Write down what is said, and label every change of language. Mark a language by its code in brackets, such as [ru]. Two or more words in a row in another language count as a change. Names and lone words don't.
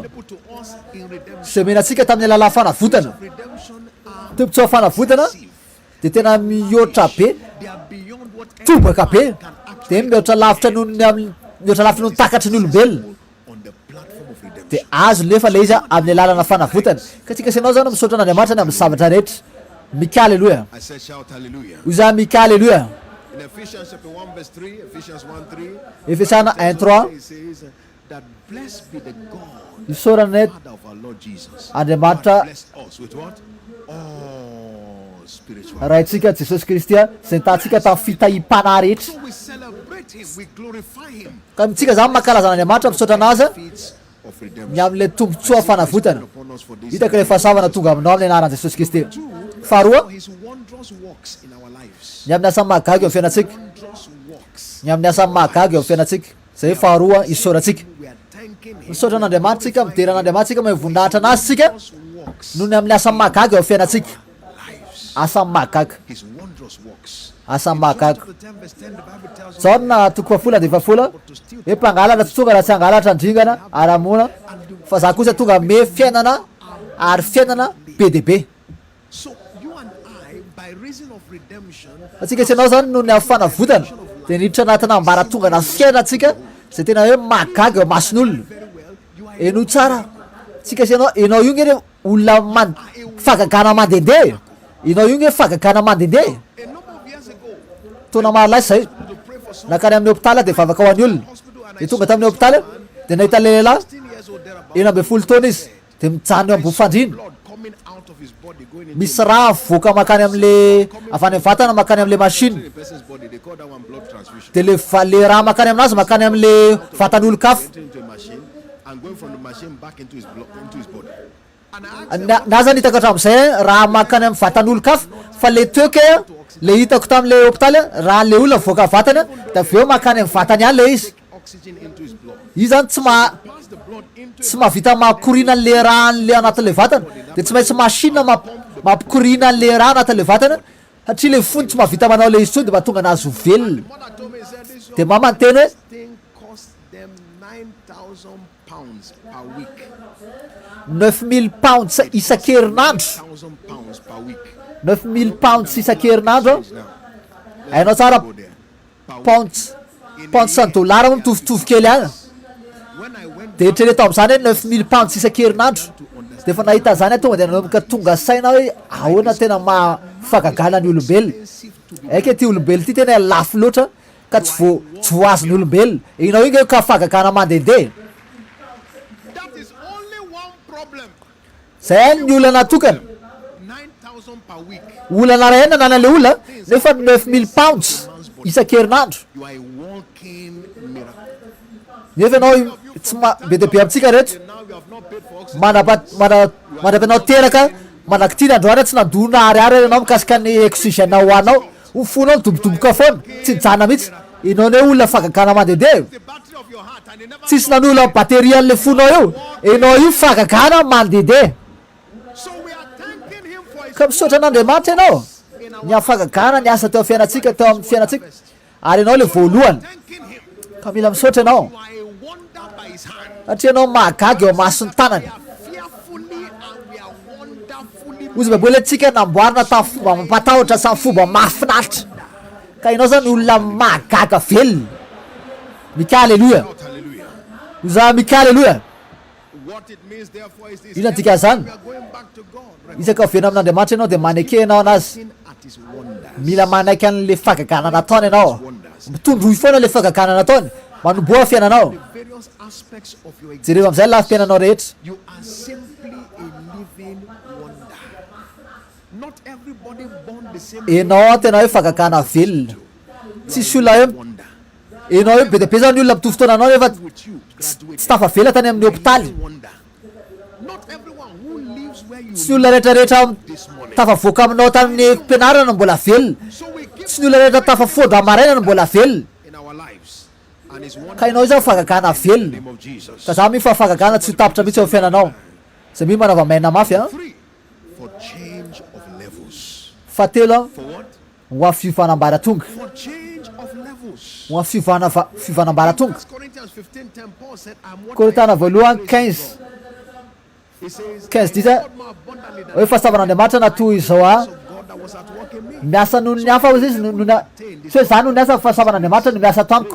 [en] put to us in redemption. [mg] zay mena atsika tamin'ny alala fanavotana. [en] Redemption are [mg] Tombotsoa fanavotana de tena mihoatra be [en] they are beyond what [mg] tobaka be de mihoatra lavitra noho ny amin'ny mihoatra lavitra noho ny takatry ny olombelona [en] on the platform of redemption. [mg] de azo lefa le izy amin'ny alalana fanavotana. Ka tsika sy anao zany misaotra an'Andriamanitra ny amin'ny zavatra rehetra. Mika aleluia. [en] I said shout hallelujah. [mg] Hoy za mika aleluia. [en] In Ephesians chapter 1 verse 3, Ephesians 1:3, [mg] Efesiana 1:3 [en] it says that blessed be the God, [mg] isaorana [en] Father of our Lord Jesus. [mg] Andriamanitra [en] Bless us with what? All spiritual. [mg] rahaitsika Jesosy Kristy zay nitatsika tamin'ny fitahim-panahy rehetra. [en] So we celebrate him, we glorify him. [mg] Ka mitsika zany mankalaza an'Andriamanitra misaotra anazy [en] Feats of [mg] ny [en] redemption. [mg] amin'le tombotsoa fanavotana. [en] Upon us for this. [mg] Hitaka le fahasavana tonga aminao amin'ny anaran'i Jesosy Kristy. Faharoa [en] For his wondrous works in our lives. [mg] ny amin'ny asany mahagaga eo amin'ny fiainantsika. [en] Wondrous works. [mg] Ny amin'ny asany mahagaga eo amin'ny fiainantsika. Zay faharoa isaorantsika. [en] We are thanking him. [mg] Misaotra an'Andriamanitra tsika midera an'Andriamanitra tsika mahavoninahitra anazy tsika [en] Wondrous works [mg] noho ny amin'ny asany mahagaga eo amin'ny fiainantsika. [en] lives. [mg] Asany mahagaga. [en] His wondrous works. [mg] Asany mahagaga. [en] Chapter 10 verse 10, the Bible tells us [mg] Zao na toko fahafola de fahafola hoe mpangalatra tsy tonga raha tsy hangalatra andringana ara-mona fa za kosa tonga me fiainana ary fiainana be dia be. so you and I, by reason of redemption, Atsika sy anao zany noho ny amin'ny fanavotana de niditra anatina ambaratonga na fiainantsika zay tena hoe mahagaga eo mason'olona. Eno tsara tsika sy enao io nge olona fagagana mandendeha. Enao io nge fagagana mandendeha. [en] a number of years ago, [mg] Taona maro lahy zay [en] to pray for someone [mg] nakany amin'ny hôpitaly de vavaka ho an'ny olona de tonga tamin'ny hôpitaly de nahita le lehilahy [en] 16 years old thereabout, [mg] 12 taona izy de mijano eo ambony fandrina. [en] blood coming out of his body going into [mg] Misy raha voaka makany amin'le avy any vatana makany amin'le machine [en] the person's body. They call that one blood transfusion. [mg] de le raha makany aminazy makany amin'le vatan'olo-kafo. [en] Into a machine and going from the machine back into his blood, into his body. And I asked [mg] Na zany hitako hatramin'izay raha makany amin'ny vatan'olo-kafo fa le toeky le hitako tamin'le hôpitaly raha le olona voaka vatana de avy eo makany amin'ny vatany ihany le izy. [en] oxygen into his blood. [mg] Izy zany [en] Pass the blood into [mg] tsy mahavita mahakorina an'le raha an'le anatin'le vatana de tsy maintsy machine mampikorina an'le raha anatin'le vatana satria le fony tsy mahavita manao le izy tsony de mahatonga anazy ho velona. [en] mother told me, said this [mg] De mama ny teny hoe [en] thing cost them 9,000 pounds per week. [mg] 9000 pounds isan-kerinandro. [en] 1,000 pounds per week. [mg] 9000 pounds isan-kerinandro [en] Now, [mg] hainao tsara [en] Go there. Per week. [mg] pounds sy ny dollara moa mitovitovy kely any [en] When I went [mg] de eritrereto am'zany hoe 9000 pounds isan-kerinandro de efa nahita zany aho tonga de nanomboka tonga saina hoe ahoana tena mahafagagana ny olombelona aika ty olombelona ty tena lafo loatra ka tsy voazony olombelona inao iny ka fagagana mandehandeha [en] that is only one problem. [mg] zay any ny olana tokana [en] 9,000 per week. [mg] olana ray na nana le olona nefa 9000 pounds isan-kerinandro [en] You are a walking miracle. [mg] nefa ianao tsy be de be amintsika reto [en] Now you have not paid for oxygen. [mg] mandrapanao teraka manaky ty androany tsy nadona ariary anao mikasika ny oxygène hoanao fonao midobodoboka foana tsy mijana mihitsy inao ne olona fagagana mandehandeha [en] The battery of your heart and it never. [mg] tsisy nan'olona batterie an'le fonao eo inao io fagagana mandehandeha [en] So we are thanking him for his [mg] ka misaotra an'andriamanitra ianao ny afagagana ny asa teo fiainatsika teo amin'ny fiainatsika ary ianao le voalohany [en] thanking him. [mg] ka mila misaotra ianao [en] You are a wonder by his hand. [mg] satria ianao mahagaga eo masony tanany [en] We are fearfully and we are wonderfully. [mg] ozy baiboly antsika namboarina tamin'ny fomba mampatahotra samy fomba mahafinaritra ka ianao zany olona mahagaga velona mika aleloia [en] Shout hallelujah. [mg] oza mika aleloia [en] What it means therefore is this. [mg] ino antika zany [en] We are going back to God. [mg] isaka ovena amin'andriamanitra ianao de maneke ianao anazy [en] Looking at his wonders. [mg] mila manaiky an'le fagagana nataony ianao mitondroy foana le fagagana nataony manomboa fiainanao [en] Various aspects of your existence. [mg] jereo am'izay lafim-piainanao rehetra [en] You are simply a living wonder. Not everybody born the same. [mg] ianao tena hoe fagagana velona tsisy olona hoe [en] Wonder. [mg] ianao hoe be de be zany ny olona mitovy fotoana anao nefa [en] With you, graduate. [mg] tsy tafavela tany amin'ny hôpitaly [en] Wonder. Not everyone who lives where you [mg] tsy ny olona rehetrarehetra [en] this morning. [mg] tafavoaka aminao tamin'ny mpianarana mbola velona [en] So we give [mg] tsy ny olona rehetra tafafody amarainana mbola velona [en] in our lives. And his wonder [mg] ka ianao zany fagagana [en] in the [mg] velona [en] name of Jesus. [mg] ka za mi fa fagagana tsy ho tapitra mihitsy eo amin'ny fiainanao zay mi manava-maina mafy a [en] 3. For change of levels. [mg] fahatelo [en] For what? [mg] ho amin'ny fivanambaratonga [en] For change of levels. [mg] ho amin'ny fivanambaratonga [en] 1 Corinthians 15:10, Paul said, I'm what [mg] Korintana voalohany 15 [en] He says, [mg] 15 diza [en] God more abundantly than [mg] hoe fahasavan'andriamanitra natoy izao a [en] of God that was at work in me. [mg] miasa noho ny hafa izy nohona tsy hoe zany noho ny asa fahasavan'andriamanitra no miasa ato amiko